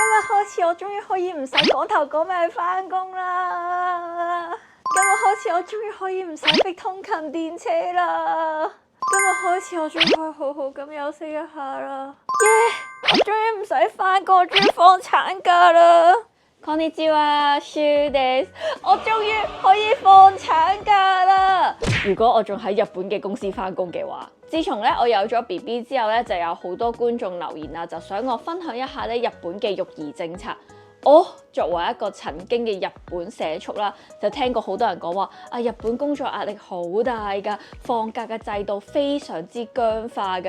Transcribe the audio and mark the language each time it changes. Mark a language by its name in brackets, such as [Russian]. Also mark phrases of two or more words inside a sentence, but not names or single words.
[Cantonese] 開始我終於可以唔使趕頭趕命返工啦！今日開始我終於可以唔使逼通勤電車啦！今日開始我終於可以好好咁休息一下啦！耶！我終於唔使返工，我終於放產假啦！ [Japanese] こんにちは，シュです。 [Cantonese] 我終於可以放產假啦！如果我仲喺日本嘅公司返工嘅話，自從咧我有咗 BB 之後咧，就有好多觀眾留言啊，就想我分享一下咧日本嘅育兒政策。我作為一個曾經嘅日本社畜啦，就聽過好多人講話啊，日本工作壓力好大㗎，放假嘅制度非常之僵化㗎。